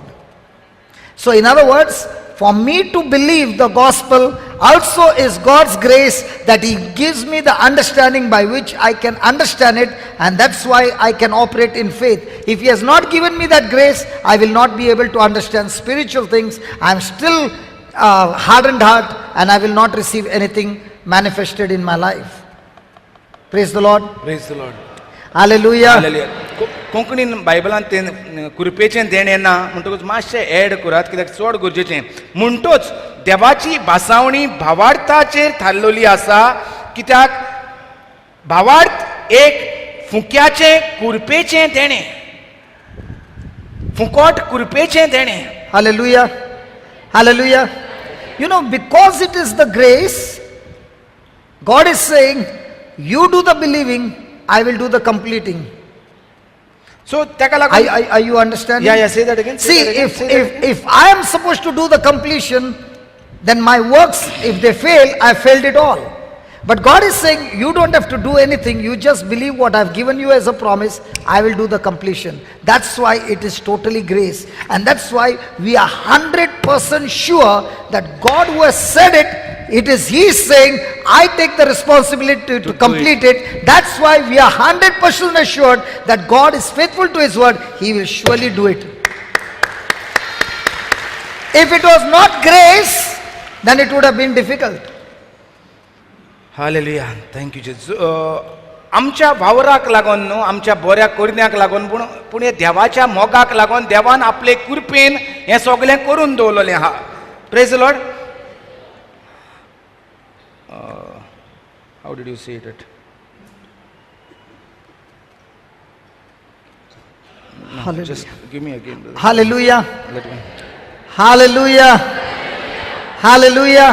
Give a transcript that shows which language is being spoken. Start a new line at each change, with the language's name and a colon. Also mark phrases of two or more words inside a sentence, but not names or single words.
English: So in other words, for me to believe the gospel also is God's grace, that he gives me the understanding by which I can understand it, and that's why I can operate in faith. If he has not given me that grace, I will not be able to understand spiritual things. I am still hardened heart, and I will not receive anything manifested in my life. Praise the Lord. praise the Lord Hallelujah.
Konkani: हालेलुया कोंकणीन बायबलांत तें कृपेचें देण येना म्हणटकूच मातशें एड करात कित्याक चड गरजेचें म्हणटूच देवाची भासावणी भावार्थाचेर थारलेली आसा कित्याक भावार्थ एक फुक्याचें कुरपेचें देणें फुकट कुरपेचें देणें
English: Hallelujah. Hallelujah. You know, because it is the grace, God is saying, you do the believing, I will do the completing.
Konkani: सो तेका लागून
English: Are you understanding? या say that again. See, if I am supposed to do the completion, then my works, if they fail, I failed it all. But God is saying, you don't have to do anything. You just believe what I've given you as a promise. I will do the completion. That's why it is totally grace. And that's why we are 100% sure that God who has said it It is He saying, I take the responsibility to complete it. That's why we are 100% assured that God is faithful to His word. He will surely do it. If it was not grace, then it would have been difficult.
Konkani: हालेलुया, थँक्यू जेजू. आमच्या वावराक लागून न्हू, आमच्या बऱ्या करण्याक लागून, पूण हे देवाच्या मोगाक लागून देवान आपले कृपेन हें सगळें करून दवरलेलें आहा.
English: Praise the Lord. How did you say it? Just give me again, brother. Hallelujah. Let me. Hallelujah. Hallelujah.